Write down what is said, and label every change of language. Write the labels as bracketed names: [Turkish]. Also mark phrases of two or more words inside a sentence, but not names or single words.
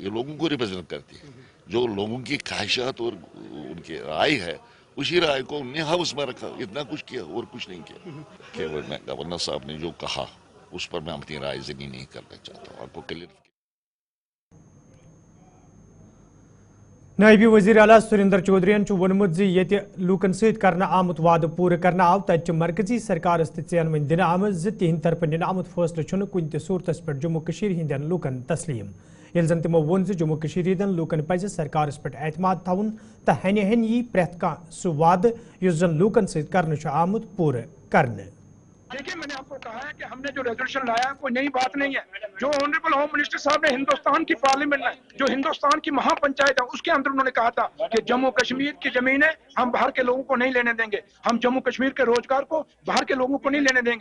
[Hindi] ये लोगों को रिप्रेजेंट करते हैं, जो लोगों की ख्वाहिशात और उनकी राय है, उसी राय को उन्हें हाउस में रखा, इतना कुछ किया और कुछ नहीं किया। केवल गवर्नर साहब ने जो कहा उस पर मैं अपनी राय ज़नी नहीं करना चाहता हूँ, आपको क्लियर। [Kashmiri] नायबी वजीर आला सुरेंद्र चौधरी वोनमुत ये लूकन सत आमुत वाद पूरे करना आव तत मरकजी सरकार चैन दिन आम तिहद तरफ निन आमुत फैसले कुन सूरत पे जम्मू हंदन लूकन तस्लीम। ये जन तमो वोन जम्मू हंदन लूकन पज सरकार पे एतमाद थवन तो हन हन यी प्रेथ सह वाद जन लूकन सत आमुत पूरे करने। [Hindi] देखिए, मैंने आपको कहा है कि हमने जो रेजोल्यूशन लाया कोई नई बात नहीं है। जो ऑनरेबल होम मिनिस्टर साहब ने हिंदुस्तान की पार्लियामेंट में, जो हिंदुस्तान की महापंचायत है, उसके अंदर उन्होंने कहा था कि जम्मू कश्मीर की जमीनें हम बाहर के लोगों को नहीं लेने देंगे, हम जम्मू कश्मीर के रोजगार को बाहर के लोगों को नहीं लेने देंगे।